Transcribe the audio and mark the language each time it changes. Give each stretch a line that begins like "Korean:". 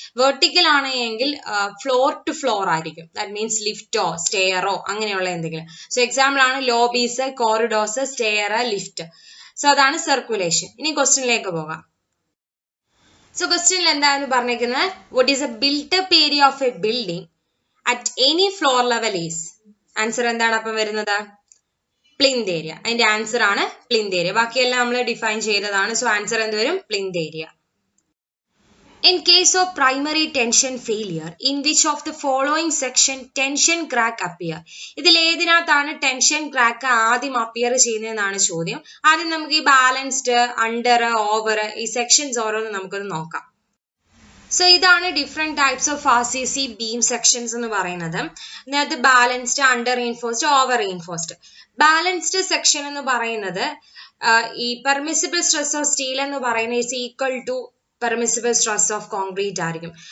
Malayalam: Vertical ആണെങ്കിൽ floor to floor ആയിരിക്കും. That means ലിഫ്റ്റോ സ്റ്റെയറോ അങ്ങനെയുള്ള എന്തെങ്കിലും. സോ എക്സാമ്പിൾ ആണ് ലോബീസ്, കോറിഡോർസ്, സ്റ്റെയർ, ലിഫ്റ്റ്. സോ അതാണ് സർക്കുലേഷൻ. ഇനി ക്വസ്റ്റ്യനിലേക്ക് പോകാം.
English: So question
Malayalam: എന്താണ് പറഞ്ഞിരിക്കുന്നത്?
English: What is a built-up area of a building at any floor level is?
Malayalam: Answer എന്താണ് അപ്പം വരുന്നത്? Plinth area. അതിന്റെ ആൻസർ ആണ് പ്ലിന്ത് ഏരിയ. ബാക്കിയെല്ലാം നമ്മൾ ഡിഫൈൻ ചെയ്തതാണ്. സോ ആൻസർ എന്ത് വരും? Plinth area.
English: In case of primary tension failure, in which of the following section tension crack appear?
Malayalam: ഇതിൽ ഏതിനകത്താണ് ടെൻഷൻ ക്രാക്ക് ആദ്യം അപ്പിയർ ചെയ്യുന്നതെന്നാണ് ചോദ്യം. ആദ്യം നമുക്ക് ഈ ബാലൻസ്ഡ്, അണ്ടർ, ഓവർ ഈ സെക്ഷൻസ് ഓരോന്ന് നമുക്കൊന്ന് നോക്കാം. സോ ഇതാണ് different types of RCC beam sections എന്ന് പറയുന്നത്. ഇതിനകത്ത് balanced, under reinforced, over reinforced. Balanced section എന്ന് പറയുന്നത് ഈ പെർമിസിബിൾ സ്ട്രെസ് ഓഫ് സ്റ്റീൽ എന്ന് പറയുന്നത്
English: is equal to
Malayalam: permissible stress of concrete ആയിരിക്കും.